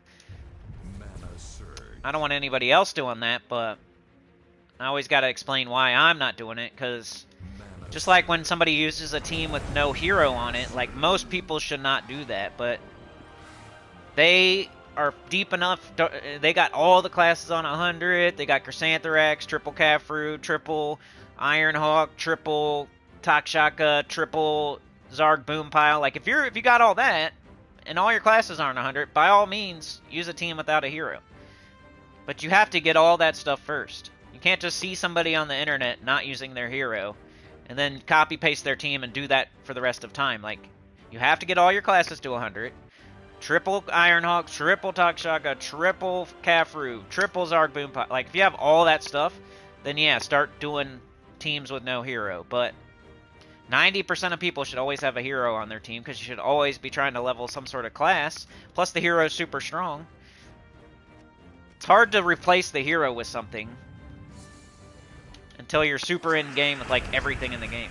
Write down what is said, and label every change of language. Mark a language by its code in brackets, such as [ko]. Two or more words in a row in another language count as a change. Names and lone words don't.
[en] I don't want anybody else doing that, but I always got to explain why I'm not doing it, because just like when somebody uses a team with no hero on it, like most people should not do that, but they are deep enough. They got all the classes on 100. They got Chrysanthrax, triple Cafru, triple Ironhawk, triple Takshaka, triple Zarg Boompile. Like if you got all that and all your classes aren't 100, by all means use a team without a hero. But you have to get all that stuff first. You can't just see somebody on the internet not using their hero and then copy paste their team and do that for the rest of time. Like you have to get all your classes to 100. Triple Ironhawk, triple Takshaka, triple Cafru, triple Zarg Boompile. Like if you have all that stuff, then yeah, start doing teams with no hero. But 90% of people should always have a hero on their team because you should always be trying to level some sort of class. Plus the hero is super strong. It's hard to replace the hero with something until you're super in game with like everything in the game.